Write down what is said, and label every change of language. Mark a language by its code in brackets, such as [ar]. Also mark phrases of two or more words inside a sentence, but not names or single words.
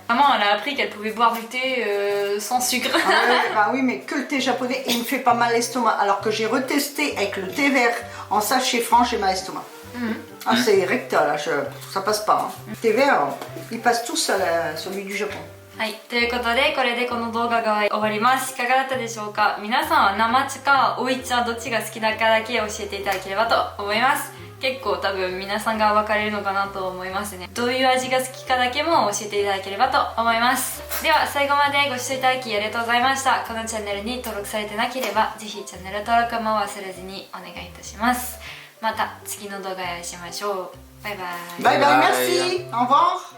[fr] Maman elle a appris qu'elle pouvait boire du thé sans sucre. Ah ouais, bah oui, mais que le thé japonais, et il me fait pas mal l'estomac. Alors que j'ai retesté avec le thé vert en sachet franc, j'ai mal l'estomac. Ah, c'est rectal, là, ça passe pas. Hein. Le thé vert, il passe tout seul, celui du Japon. [ja] はい、ということでこれでこの動画が終わります。いかがだったでしょうか。皆さんは生茶かおい茶どっちが好きだかだけ教えていただければと思います。結構多分皆さんが分かれるのかなと思いますね。どういう味が好きかだけも教えていただければと思います。では最後までご視聴いただきありがとうございました。このチャンネルに登録されてなければぜひチャンネル登録も忘れずにお願いいたします。また次の動画でお会いしましょう。バイバイ。 [en] Bye bye, Bye. [fr] merci. Au revoir.